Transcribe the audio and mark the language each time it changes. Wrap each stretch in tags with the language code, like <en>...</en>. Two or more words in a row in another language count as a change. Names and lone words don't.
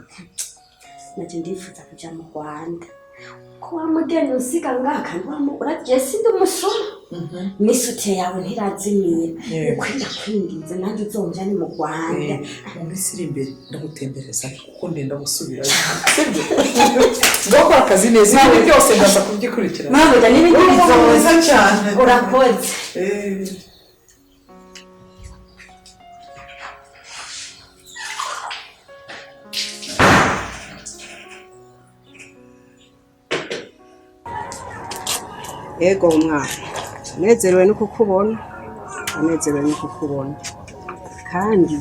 <rn>nacyo ndifuza kujya mu Rwanda ko wa mudeni usiga ngaha kandi uragiye sindi umusuma n'isutiye yawe ntirazimira ukwenda kwingiza nanjye uzonja ni mu Rwanda mu minsi iri imbere ndagutembereza kuko ndenda gusubira sibyo ngakora akazi neza ibintu byose ndaza kubyikurikirana mwabonye n'ibindi bizoza cyane urakoze Ego mwana nezerewe no kukubona kandi</rn>